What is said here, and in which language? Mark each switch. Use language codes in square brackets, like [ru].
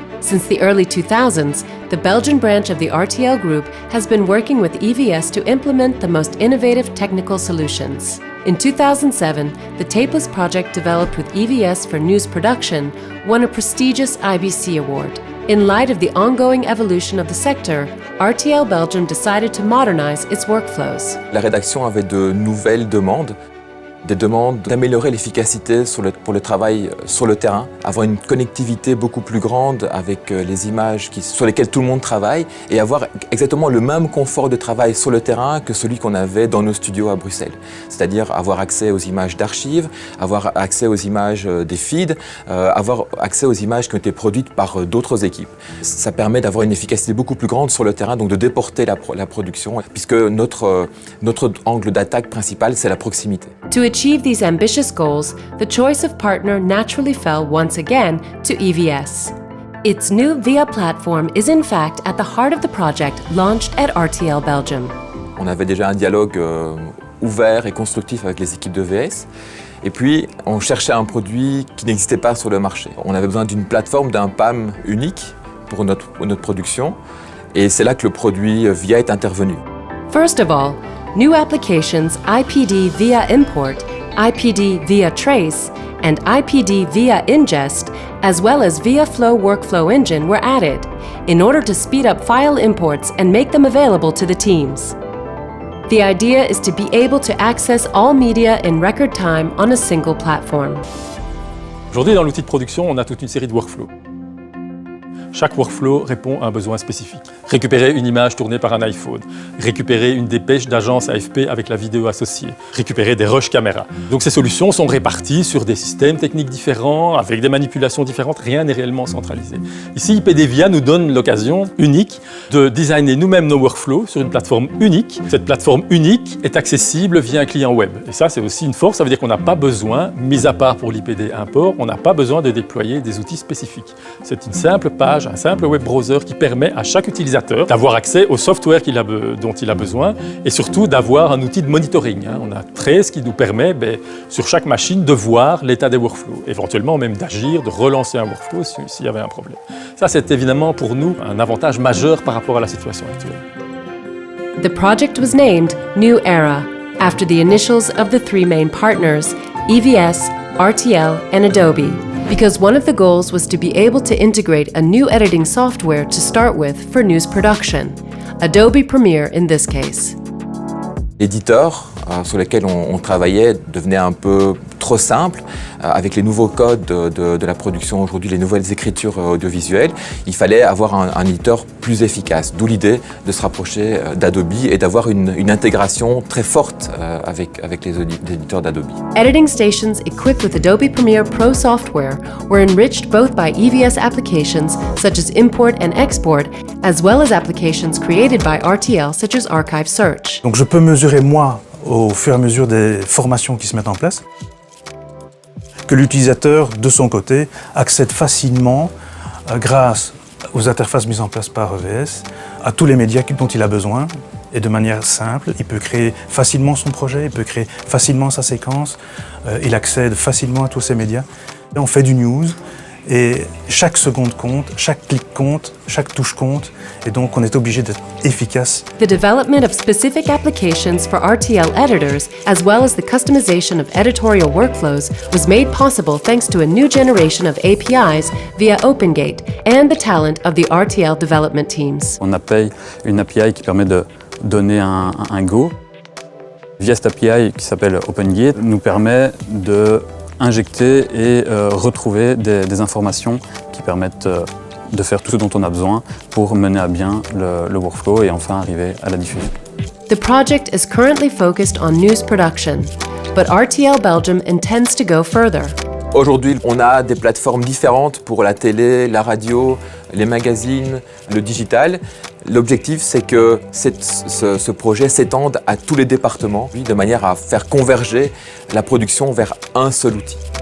[en] Since the early 2000s, the Belgian branch of the RTL Group has been working with EVS to implement the most innovative technical solutions. In 2007, the Tapeless project developed with EVS for news production won a prestigious IBC award. In light of the ongoing evolution of the sector, RTL Belgium decided to modernize its workflows. [fr] La rédaction avait de nouvelles demandes, des demandes d'améliorer l'efficacité pour le travail sur le terrain, avoir une connectivité beaucoup plus grande avec les images sur lesquelles tout le monde travaille et avoir exactement le même confort de travail sur le terrain que celui qu'on avait dans nos studios à Bruxelles. C'est-à-dire avoir accès aux images d'archives, avoir accès aux images des feeds, avoir accès aux images qui ont été produites par d'autres équipes. Ça permet d'avoir une efficacité beaucoup plus grande sur le terrain, donc de déporter la production, puisque notre angle d'attaque principal, c'est la proximité. [en] To achieve these ambitious goals, the choice of partner naturally fell once again to EVS. Its new VIA platform is in fact at the heart of the project launched at RTL Belgium. [fr] On avait déjà un dialogue ouvert et constructif avec les équipes de VS. Et puis, on cherchait un produit qui n'existait pas sur le marché. On avait besoin d'une plateforme, d'un PAM unique pour notre production. Et c'est là que le produit VIA est intervenu. [en] First of all, new applications IPD via import, IPD via trace, and IPD via ingest, as well as VIA Flow workflow engine were added in order to speed up file imports and make them available to the teams. The idea is to be able to access all media in record time on a single platform. [fr] Aujourd'hui, dans l'outil de production, on a toute une série de workflows. Chaque workflow répond à un besoin spécifique. Récupérer une image tournée par un iPhone, récupérer une dépêche d'agence AFP avec la vidéo associée, récupérer des rushs caméra. Donc ces solutions sont réparties sur des systèmes techniques différents, avec des manipulations différentes, rien n'est réellement centralisé. Ici, IPD VIA nous donne l'occasion unique de designer nous-mêmes nos workflows sur une plateforme unique. Cette plateforme unique est accessible via un client web. Et ça, c'est aussi une force, ça veut dire qu'on n'a pas besoin, mis à part pour l'IPD import, on n'a pas besoin de déployer des outils spécifiques. C'est une simple page, un simple web browser qui permet à chaque utilisateur d'avoir accès au software dont il a besoin et surtout d'avoir un outil de monitoring. On a Trace qui nous permet sur chaque machine de voir l'état des workflows, éventuellement même d'agir, de relancer un workflow s'il y avait un problème. Ça, c'est évidemment pour nous un avantage majeur par rapport à la situation actuelle. [en] The project was named New Era after the initials of the 3 main partners, EVS, RTL, and Adobe, because one of the goals was to be able to integrate a new editing software to start with for news production, Adobe Premiere in this case. [fr] L'éditeur sur lesquels on travaillait devenaient un peu trop simples. Avec les nouveaux codes de la production aujourd'hui, les nouvelles écritures audiovisuelles, il fallait avoir un éditeur plus efficace. D'où l'idée de se rapprocher d'Adobe et d'avoir une intégration très forte avec les éditeurs d'Adobe. [en] Editing stations equipped with Adobe Premiere Pro software were enriched both by EVS applications such as import and export, as well as applications created by RTL such as Archive Search. [fr] Donc je peux mesurer moi, au fur et à mesure des formations qui se mettent en place, que l'utilisateur, de son côté, accède facilement, grâce aux interfaces mises en place par EVS, à tous les médias dont il a besoin, et de manière simple. Il peut créer facilement son projet, il peut créer facilement sa séquence, il accède facilement à tous ces médias. Et on fait du news, et chaque seconde compte, chaque clic compte, chaque touche compte, et donc on est obligé d'être efficace. [en] The development of specific applications for RTL editors, as well as the customization of editorial workflows, was made possible thanks to a new generation of APIs via OpenGate and the talent of the RTL development teams. [fr] On a une API qui permet de donner un go. Via cette API qui s'appelle OpenGate, nous permet de injecter et retrouver des informations qui permettent de faire tout ce dont on a besoin pour mener à bien le workflow et enfin arriver à la diffusion. [en] The project is currently focused on news production, but RTL Belgium intends to go further. [fr] Aujourd'hui, on a des plateformes différentes pour la télé, la radio, les magazines, le digital. L'objectif, c'est que ce projet s'étende à tous les départements, de manière à faire converger la production vers un seul outil.